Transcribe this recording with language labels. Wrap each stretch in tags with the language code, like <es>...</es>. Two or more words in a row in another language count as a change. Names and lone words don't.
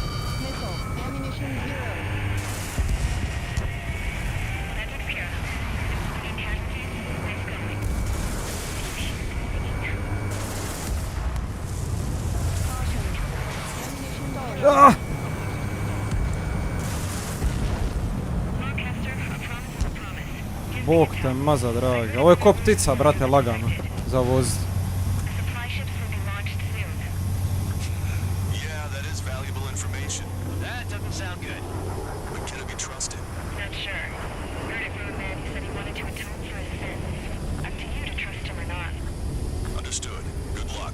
<bs>Ah! Bog te maza, dragi. Ovo je ko ptica, brate, lagano. Za voziti.</bs> <en>Yeah, that is valuable information. That doesn't sound good. But can it be trusted? Not sure. Heard it from a man who said he wanted to atone for his sins. Up to you to trust him or not. Understood. Good luck.</en>